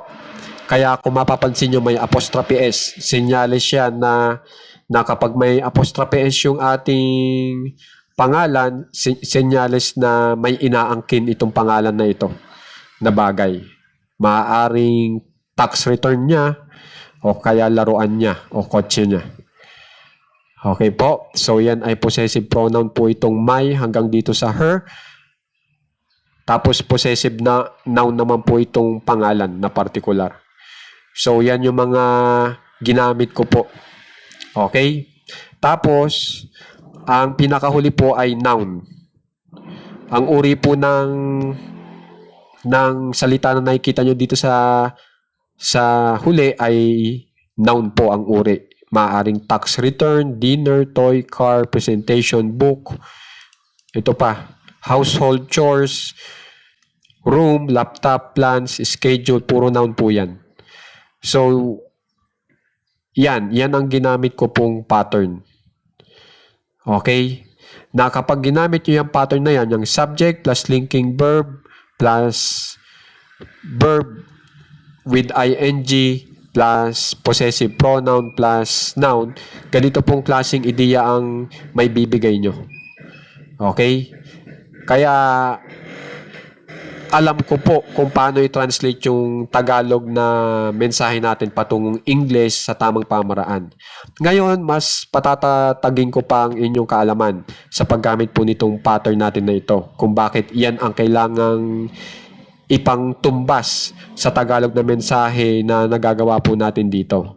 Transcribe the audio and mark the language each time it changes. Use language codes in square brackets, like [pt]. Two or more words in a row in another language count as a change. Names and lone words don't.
[tl] Kaya kung mapapansin nyo may [en] apostrophe S, [tl] senyales siya na kapag may [en] apostrophe S [tl] yung ating pangalan, senyales na may inaangkin itong pangalan na ito na bagay. Maaaring [en] tax return [tl] niya o kaya laruan niya o kotse niya. Okay po. So yan ay [en] possessive pronoun [tl] po itong my hanggang dito sa her. Tapos possessive na noun naman po itong pangalan na particular. So yan yung mga ginamit ko po. Okay? Tapos ang pinakahuli po ay noun. Ang uri po ng salita na nakikita nyo dito sa huli ay noun po ang uri. Maaring [en] tax return, dinner, toy, car, presentation, book. [tl] Ito pa, [en] household chores, room, laptop, plans, schedule, [tl] puro noun po yan. So, yan ang ginamit ko pong pattern. Okay? Na kapag ginamit nyo yung pattern na yan, yung [en] subject plus linking verb plus verb with ing plus possessive pronoun plus noun, [tl] ganito pong klaseng ideya ang may bibigay nyo. Okay? Kaya alam ko po kung paano i-translate yung Tagalog na mensahe natin patungong English sa tamang pamaraan. Ngayon, mas patatatagin ko pa ang inyong kaalaman sa paggamit po nitong pattern natin na ito, kung bakit iyan ang kailangang ipangtumbas sa Tagalog na mensahe na nagagawa po natin dito.